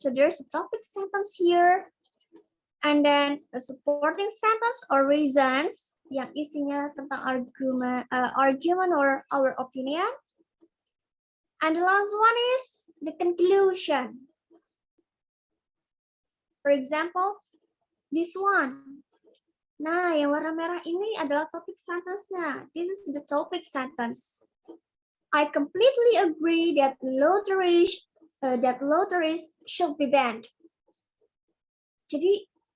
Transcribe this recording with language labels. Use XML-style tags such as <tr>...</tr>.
<en>So there's a topic sentence here. And then a supporting sentence or reasons</en> <id>yang isinya tentang</id> <en>argument or our opinion. And the last one is the conclusion. For example, this one.</en> <id>Nah, yang warna merah ini adalah topic sentence-nya.</id> <en>This is the topic sentence. I completely agree that lotteries should be banned. Jadi</en>